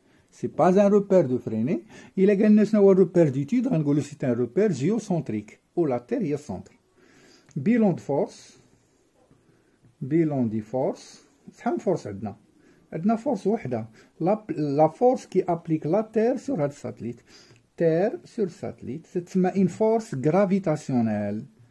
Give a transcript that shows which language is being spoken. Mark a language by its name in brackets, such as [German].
[French] C'est pas un repère de freinée. Il a gagné un repère d'étude. C'est un repère géocentrique où la Terre est centre. Bilan de force. [Arabic] شحال من force عندنا force وحده. [French] La force qui applique la Terre sur le satellite. Terre sur satellite, c'est une force gravitationnelle.